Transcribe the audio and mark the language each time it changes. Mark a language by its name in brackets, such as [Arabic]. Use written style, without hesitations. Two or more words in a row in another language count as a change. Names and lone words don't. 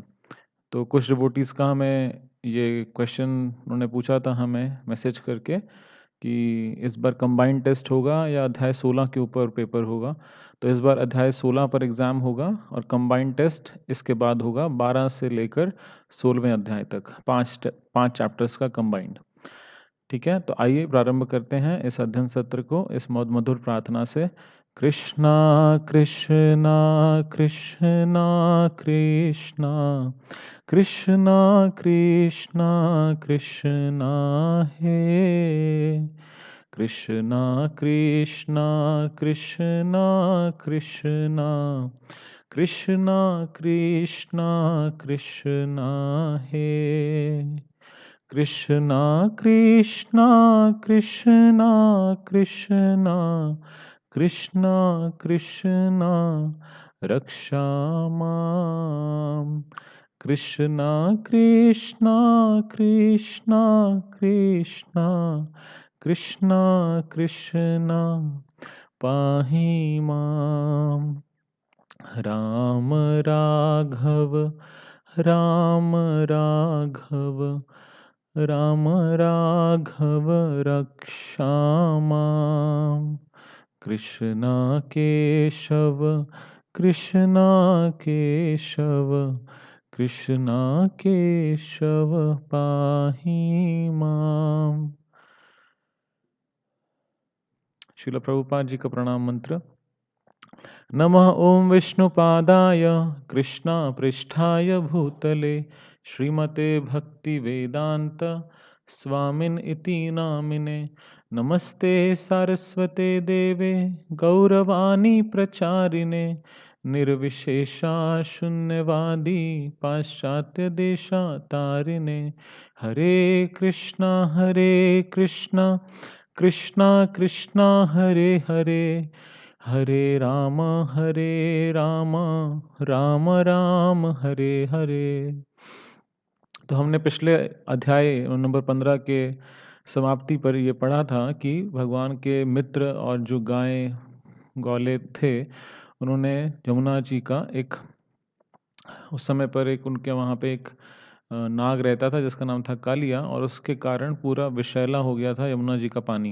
[Hindi] तो कुछ डिवोटीज़ का हमें ये क्वेश्चन उन्होंने पूछा था हमें मैसेज करके कि इस बार [English] combined test [Hindi] होगा या अध्याय 16 के ऊपर पेपर होगा। तो इस बार अध्याय 16 पर एग्ज़ाम होगा और [English] combined test [Hindi] इसके बाद होगा 12 से लेकर 16वें अध्याय तक, पाँच चैप्टर्स का कंबाइंड। ठीक है, तो आइए प्रारंभ करते हैं इस अध्ययन सत्र को इस मधुर प्रार्थना से। [Sanskrit] कृष्णा कृष्णा कृष्णा कृष्णा कृष्णा कृष्णा कृष्णा हे कृष्णा कृष्णा कृष्णा कृष्णा कृष्णा कृष्णा कृष्णा हे कृष्णा कृष्णा कृष्णा कृष्णा कृष्णा कृष्णा रक्षा माम कृष्णा कृष्णा कृष्णा कृष्णा कृष्णा कृष्णा पाहि माम राम राघव राम राघव राम राघव रक्षा माम कृष्णा केशव कृष्णा केशव कृष्णा केशव पाहि माम। [Hindi] श्रील प्रभुपाद जी का प्रणाम मंत्र। [Sanskrit] नमः ओं विष्णुपादाय कृष्णापृष्ठाय भूतले श्रीमते भक्तिवेदांत स्वामिन इति नामिने। नमस्ते सारस्वते देवे गौरवाणी प्रचारिणे निर्विशेषा शून्यवादी पाश्चात्य देशातारिणे। हरे कृष्णा कृष्णा कृष्णा हरे हरे हरे राम राम राम राम हरे हरे। [Hindi] तो हमने पिछले अध्याय नंबर 15 के समाप्ति पर ये पढ़ा था कि भगवान के मित्र और जो गाय गौले थे, उन्होंने यमुना जी का एक उस समय पर एक उनके वहाँ पे एक नाग रहता था जिसका नाम था कालिया, और उसके कारण पूरा विषैला हो गया था यमुना जी का पानी।